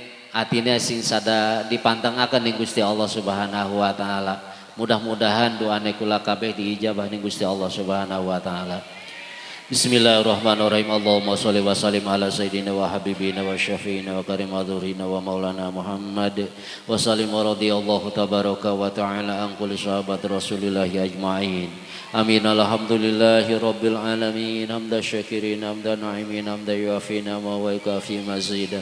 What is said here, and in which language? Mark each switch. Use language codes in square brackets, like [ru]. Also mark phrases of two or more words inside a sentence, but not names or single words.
[jv] atine sing sada dipantengaken ning Gusti Allah [ar] سبحانه وتعالى. [jv] Mudah-mudahan doane kula kabeh diijabah ning Gusti Allah [ar] سبحانه وتعالى. [jv] Bismillahirrahmanirrahim. [ar] اللهم صل وسلم على سيدنا وحبيبنا وشفيعنا وكريم ذخرنا ومولانا محمد وسلم ورضي الله تبارك وتعالى عن كل صحابة رسول الله أجمعين. Amin. الحمد لله رب العالمين. حمد الشاكرين، حمد الناعمين، حمدا يوافينا ويكافي مزيده.